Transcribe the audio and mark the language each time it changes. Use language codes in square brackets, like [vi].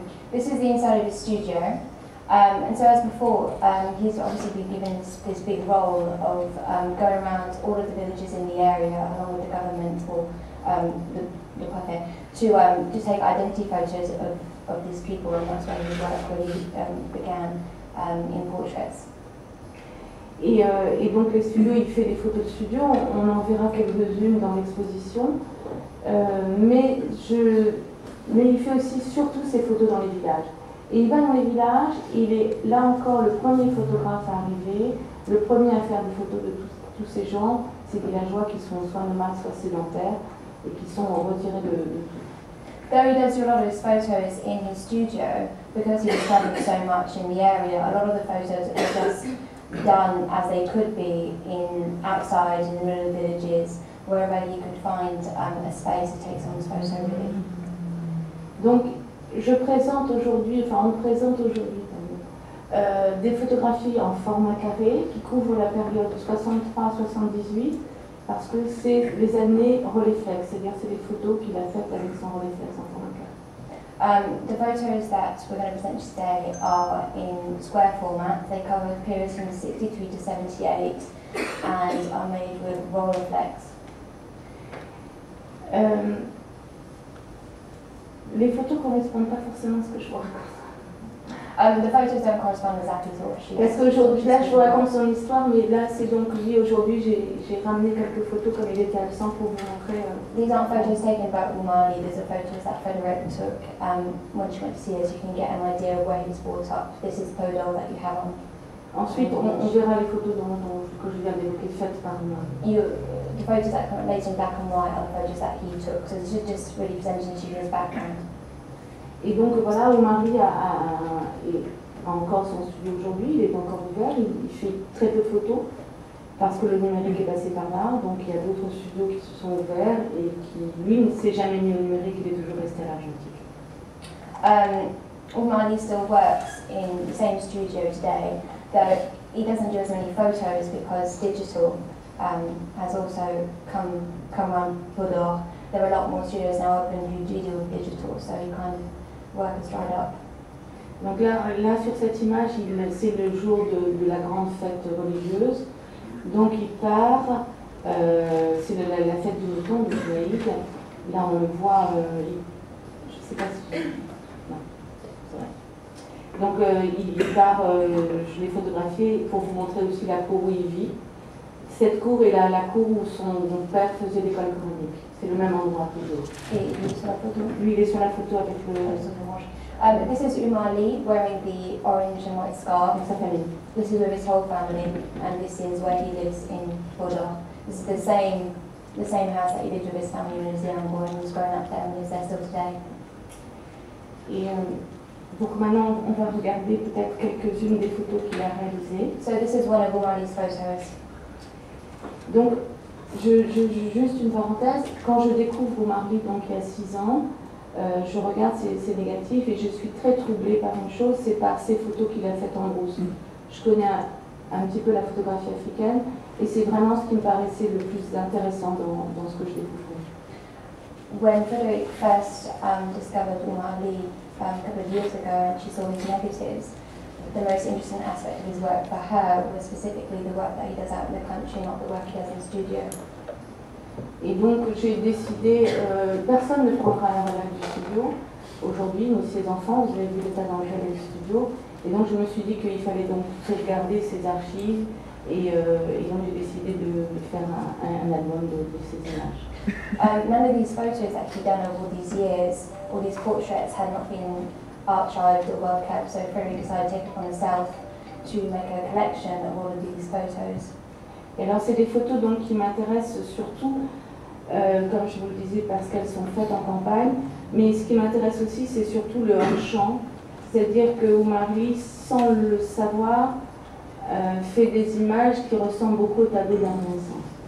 [en] This is the inside of his studio, and so as before, he's obviously been given this big role of going around all of the villages in the area along with the government or the préfet to take identity photos of these people, and that's when his work really began in portraits. [fr] Et donc les studios, il fait des photos de studio, on en verra quelques-unes dans l'exposition, mais il fait aussi surtout ses photos dans les villages. Et il va dans les villages, il est là encore le premier photographe à arriver, le premier à faire des photos de tous ces gens, ces villageois qui sont soit nomades, soit sédentaires, et qui sont retirés de tout. [en] Though he does do a lot of his photos in his studio, because he was travelling so much in the area, a lot of the photos are just done as they could be outside in the middle of the villages, wherever he could find a space to take someone's photo really. [fr] Donc je présente aujourd'hui, enfin on présente aujourd'hui des photographies en format carré qui couvrent la période 63-78 parce que c'est les années Rolleiflex, c'est-à-dire c'est les photos qu'il a faites avec son Rolleiflex en format carré. [en] The photos that we're going to present today are in square format. They cover periods from 63 to 78 and are made with Rolleiflex. [fr] Les photos ne correspondent pas forcément à ce que je vous raconte. [en] The photos don't correspond exactly to what she [fr] Parce qu'aujourd'hui, là, je vous raconte son histoire, mais là, c'est donc lui, aujourd'hui, j'ai ramené quelques photos comme il était absent pour vous montrer. [en] These aren't photos taken by Oumar Ly, these are photos that Frederique took when she went to see us. You can get an idea of where he was brought up. This is Podol that you have on. [fr] Ensuite, on verra les photos que je viens d'évoquer faites par Oumar Ly. [en] The photos that come later in black and white are the photos that he took, so this is just really presenting to you his background. [fr] Et donc voilà, Oumar Ly a encore son studio aujourd'hui, il est encore ouvert, il fait très peu de photos parce que le numérique est passé par là, donc il y a d'autres studios qui se sont ouverts et qui, lui, ne s'est jamais mis au numérique, il est toujours resté à l'argentique. [en] Oumar Ly still works in the same studio today, though he doesn't do as many photos because digital has also come on Budor. There are a lot more studios now open who do deal with digital, so he kind of work has dried up. [fr] Donc là sur cette image, c'est le jour de la grande fête religieuse. Donc il part, c'est la fête du mouton, du Judaïque. Là on le voit, je ne sais pas si... Non, c'est vrai. Donc il part, je l'ai photographié pour vous montrer aussi la cour où il vit. Cette cour est la cour où son père faisait l'école coranique. C'est le même endroit toujours. Et il est sur la photo. Lui, il est sur la photo avec le orange. [en] This is Oumar Ly wearing the orange and white scarf. [fr] Sa famille. [en] This is with his whole family, and this is where he lives in Budor. This is the same house that he lived with his family when he was a young boy and was growing up there and lives there still today. [fr] Et donc maintenant, on va regarder peut-être quelques-unes des photos qu'il a réalisées. [en] So this is one of Oumar Ly's photos. [fr] Donc, juste une parenthèse, quand je découvre Oumar Ly, donc il y a 6 ans, je regarde ses négatifs et je suis très troublée par une chose, c'est par ces photos qu'il a faites en brousse. Je connais un petit peu la photographie africaine et c'est vraiment ce qui me paraissait le plus intéressant dans ce que je découvrais. [en] When Frederique first discovered Oumar Ly a couple of years ago and she saw his negatives, the most interesting aspect of his work for her was specifically the work that he does out in the country, not the work he does in studio. [fr] Et donc j'ai décidé, personne ne prendra la relève du studio. Aujourd'hui, nous, ses enfants, vous avez vu l'état dans lequel est le studio. Et donc je me suis dit qu'il fallait donc sauvegarder ses archives. Et donc j'ai décidé de faire un album de ces images. [en] None of these photos that he'd done over all these years, all these portraits had not been archived or well kept, so Frederique decided to take it upon himself to make a collection of all of these photos. [fr] Et alors c'est des photos donc qui m'intéressent surtout, comme je vous le disais, parce qu'elles sont faites en campagne, mais ce qui m'intéresse aussi c'est surtout le hors-champ, c'est-à-dire que Oumar Ly, sans le savoir, fait des images qui ressemblent beaucoup au tableau d'un Renaissance.